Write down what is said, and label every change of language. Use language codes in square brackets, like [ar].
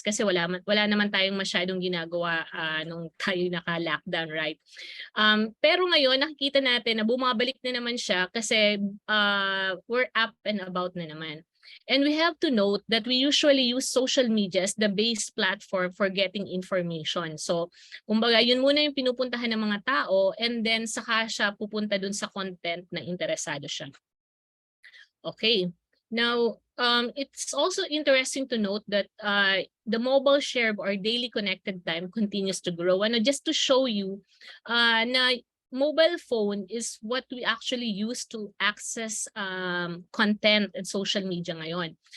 [tl] Kasi wala naman tayong masyadong ginagawa nung tayo naka-lockdown, right? Pero ngayon, nakikita natin na bumabalik na naman siya kasi [en] we're up and about [tl] na naman. [en] And we have to note that we usually use social media as the base platform for getting information. [tl] So, kumbaga, yun muna yung pinupuntahan ng mga tao and then saka siya pupunta dun sa content na interesado siya. [en] Okay. Now, it's also interesting to note that the mobile share of our daily connected time continues to grow. Just to show you na mobile phone is what we actually use to access content and social media ngayon.